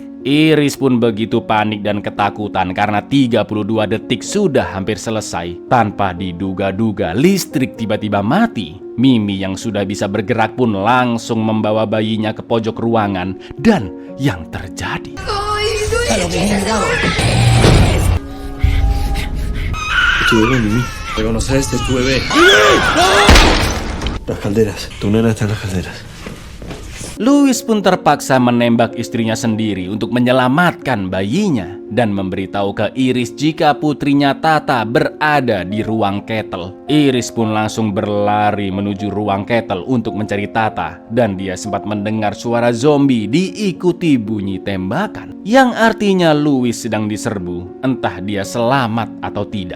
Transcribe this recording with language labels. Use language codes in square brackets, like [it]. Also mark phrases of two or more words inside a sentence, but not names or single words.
[id] Iris pun begitu panik dan ketakutan karena 32 detik sudah hampir selesai. Tanpa diduga-duga listrik tiba-tiba mati. Mimi yang sudah bisa bergerak pun langsung membawa bayinya ke pojok ruangan. Dan yang terjadi, [es] Tu bebé, Mimi. ¿Reconoces? Es tu bebé. Las calderas. Tu nena está en las calderas. [id] Louis pun terpaksa menembak istrinya sendiri untuk menyelamatkan bayinya dan memberitahu ke Iris jika putrinya Tata berada di ruang Kettle. Iris pun langsung berlari menuju ruang Kettle untuk mencari Tata dan dia sempat mendengar suara zombie diikuti bunyi tembakan yang artinya Louis sedang diserbu, entah dia selamat atau tidak.